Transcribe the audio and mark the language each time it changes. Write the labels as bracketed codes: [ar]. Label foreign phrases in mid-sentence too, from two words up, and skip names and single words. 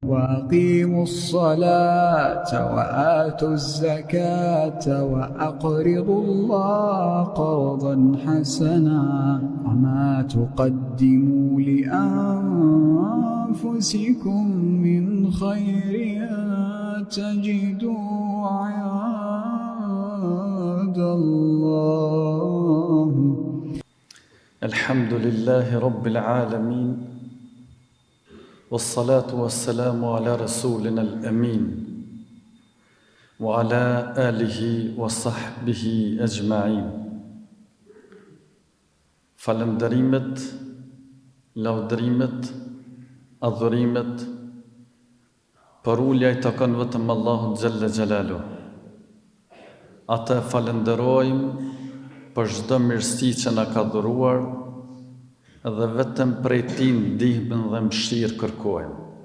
[ar] وأقيموا الصلاة وآتوا الزكاة وأقرضوا الله قرضا حسنا وما تقدموا لأنفسكم من خير تجدوا عند الله. الحمد لله رب العالمين والصلاة والسلام على رسولنا الأمين وعلى آله وصحبه أجمعين. [sq] Falënderimet, lavdërimet, adhurimet, përulja I takon vetëm Allahut [ar] جل جلاله. [sq] Ata falënderojmë për çdo mirësi që na ka dhuruar dhe vetëm prej Tij ndihmën dhe mëshirë kërkojmë.